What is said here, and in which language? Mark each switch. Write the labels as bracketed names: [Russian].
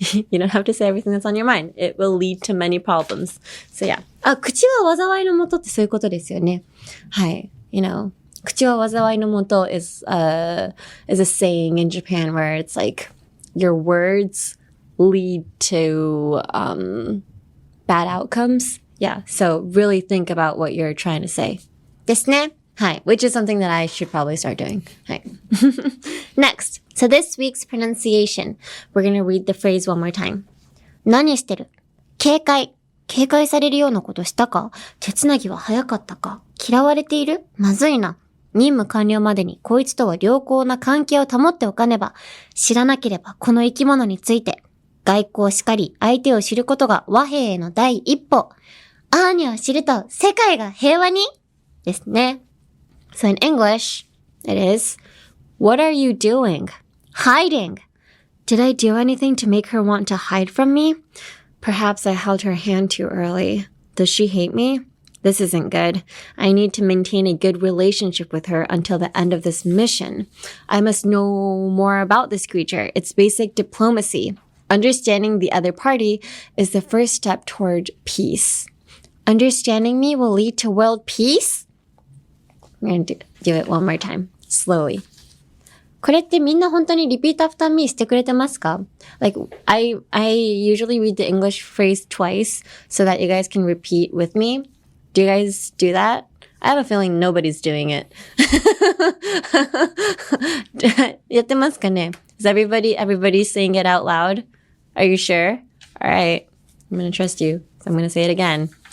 [English] You don't have to say everything that's on your mind. It will lead to many problems. So yeah. [Japanese] 口は災いのもとってそういうことですよね。はい。口は災いのもと [English] is a saying in Japan where it's like your words lead to bad outcomes. Yeah. So really think about what you're trying to say. [Japanese] ですね。はい。 [English] Which is something that I should probably start doing. はい。Next. So this week's pronunciation. We're going to read the phrase one more time. [Japanese] 何してる？警戒されるようなことしたか？手繋ぎは早かったか？嫌われている？まずいな。任務完了までにこいつとは良好な関係を保っておかねば。知らなければこの生き物について。外交しかり、相手を知ることが和平への第一歩。アーニャを知ると世界が平和にですね。 [English] So in English, it is, what are you doing? Hiding. Did I do anything to make her want to hide from me? Perhaps I held her hand too early. Does she hate me? This isn't good. I need to maintain a good relationship with her until the end of this mission. I must know more about this creature. It's basic diplomacy. Understanding the other party is the first step toward peace. Understanding me will lead to world peace? I'm going to do it one more time. Slowly. [Japanese] これってみんな本当に [English] repeat after me [Japanese] してくれてますか？ [English] Like, I usually read the English phrase twice so that you guys can repeat with me. Do you guys do that? I have a feeling nobody's doing it. [Japanese] やってますかね? [English] Is everybody saying it out loud? Are you sure? All right. I'm going to trust you. So I'm going to say it again.